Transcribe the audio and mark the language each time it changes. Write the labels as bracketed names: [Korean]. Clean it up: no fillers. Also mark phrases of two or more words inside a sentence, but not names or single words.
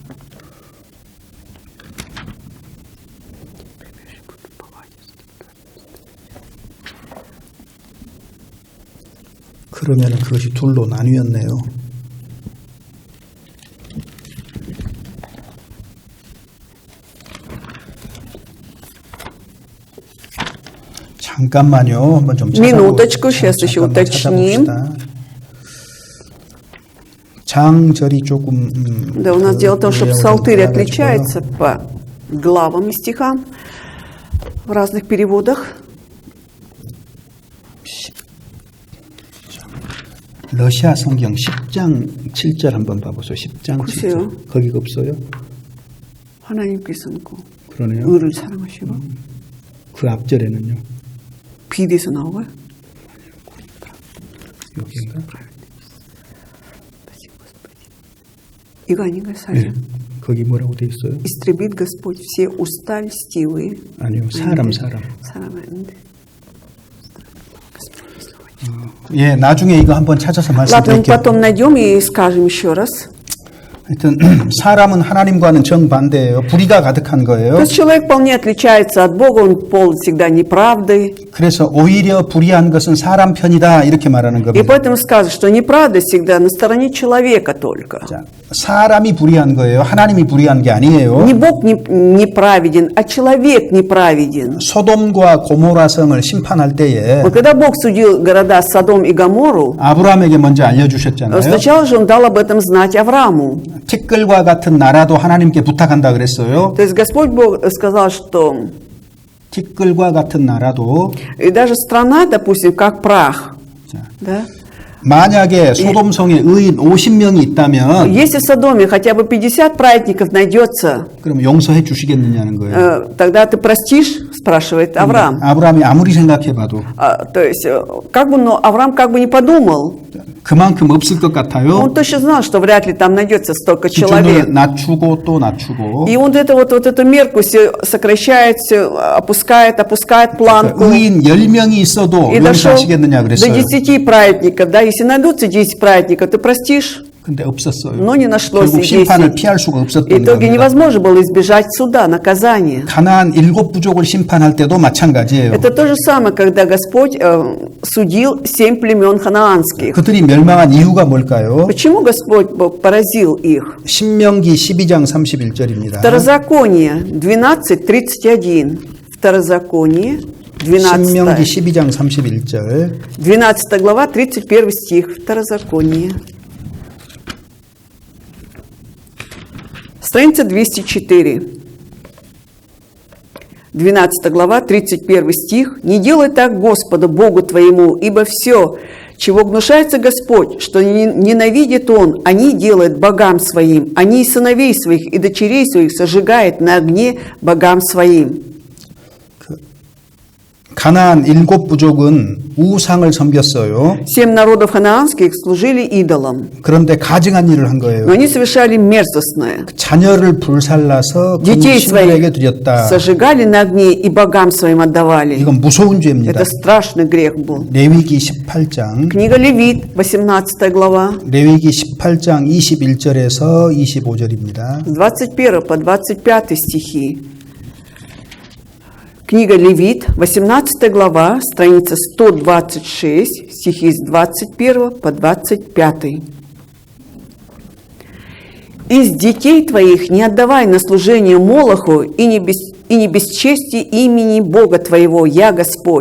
[Korean] 그러면 그것이 둘로 나뉘었네요. 잠깐만요. 한번 좀 [Russian] Минуточку, сейчас еще [Korean] 잠깐만 [Russian] уточним. [Korean] 찾아봅시다. 장절이 조금 [Russian] Да, у нас дело в том, что [Korean] 내용이 좀 [Russian] псалтырь [Korean] 달라가지고요. [Russian] отличается по главам и стихам в разных переводах. [Korean] 러시아 성경 10장 7절 한번 봐보세요. 10장 글쎄요. 7절. 거기가 없어요? 하나님께서 그 그러네요. 의를 사랑하시고 그 앞절에는요. 비디에서 나와요. 여기인가? 이거 아닌가요, 네. 사실? 거기 뭐라고 돼 있어요? [Russian] Истребит Господь все уста льстивые. [Korean] 아니요. 사람. 사람인데. 예, 나중에 이거 한번 찾아서 [Russian] Ладно, мы [Korean] 말씀드릴게요. [Russian] потом найдем и скажем еще раз. [Korean] 하여튼 사람은 하나님과는 정반대예요. 불의가 가득한 [Russian] То [Korean] 거예요. [Russian] есть человек вполне отличается от Бога, он полон всегда неправды. [Korean] 그래서 오히려 불의한 것은 사람 편이다 이렇게 말하는 [Russian] И [Korean] 겁니다. [Russian] поэтому сказано, что неправда всегда на стороне человека только. [Korean] 자, 사람이 불의한 거예요. 하나님이 불의한 게 아니에요. [Russian] Не Бог неправеден, а человек неправеден. [Korean] 소돔과 고모라 성을 심판할 때에 [Russian] Вот когда Бог судил города Содом и Гоморру, [Korean] 아브라함에게 먼저 알려주셨잖아요. [Russian] сначала же Он дал об этом знать Аврааму. [Korean] 티끌과 같은 나라도 하나님께 부탁한다 그랬어요. [Russian] То есть Господь Бог сказал, что [Korean] 티끌과 같은 나라도 [Russian] и даже страна, допустим, как прах, [Korean] 자, [Russian] да? [Korean] 만약에 소돔성에 의인 50명이 있다면 [Russian] Если в Содоме хотя бы 50 праведников найдется, [Korean] 그럼 용서해 주시겠느냐는 거예요. [Russian] тогда ты простишь, спрашивает Авраам. [Korean] 아브라함이 아무리 생각해봐도 [Russian] То есть, как бы, но Авраам как бы не подумал. [Korean] 그만큼 없을 것 같아요. [Russian] Он точно знал, что вряд ли там найдется столько [Korean] 기준을 [Russian] человек. [Korean] 낮추고 또 낮추고 [Russian] И он вот эту мерку все сокращает, все опускает планку. [Korean] 의인 10명이 있어도 [Russian] И дошел [Korean] 용서하시겠느냐 [Russian] до [Korean] 그랬어요. [Russian] 10 праведников. Да, если найдутся 10 праведников, ты простишь? [Korean] 근데 없었어요. [Russian] Но не нашлось [Korean] 결국 [Russian] и [Korean] 심판을 [Russian] 10. [Korean] 피할 수가 [Russian] В [Korean] 없었던 [Russian] итоге [Korean] 겁니다. [Russian] невозможно было избежать суда, наказания. [Korean] 가나안 7 부족을 심판할 때도 마찬가지예요. [Russian] Это то же самое, когда Господь судил 7 племен ханаанских. [Korean] 그들이 멸망한 이유가 뭘까요? [Russian] Почему Господь Бог поразил их? [Korean] 신명기 12장 31절입니다. [Russian] Второзаконие 12:31. Второзаконие [Korean] 신명기 12, 12장 31절. [Russian] 12 глава, 31 стих. Второзаконие. Страница 204. 12 глава, 31 стих. «Не делай так Господу, Богу твоему, ибо все, чего гнушается Господь, что ненавидит Он, они делают богам своим, они и сыновей своих, и дочерей своих сожигает на огне богам своим». [Korean] 가나안 7 부족은 우상을 섬겼어요. [Russian] 7 народов ханаанских служили идолам, [Korean] 그런데 가증한 일을 한 거예요. [Russian] но они совершали мерзостное. [Korean] 자녀를 불살라서 그 [Russian] Детей [Korean] 신들에게 [Russian] своих [Korean] 드렸다. [Russian] сожигали на огне и богам своим отдавали. [Korean] 이건 무서운 죄입니다. [Russian] Это страшный грех был. [Korean] 레위기 18장 [Russian] Книга Левит, 18 глава, [Korean] 레위기 18장 21절에서 25절입니다. [Russian] с 21 по 25 стихи. Книга Левит, 18 глава, страница 126, стихи с 21 по 25. «Из детей твоих не отдавай на служение Молоху и и не бесчести имени Бога твоего, я Господь.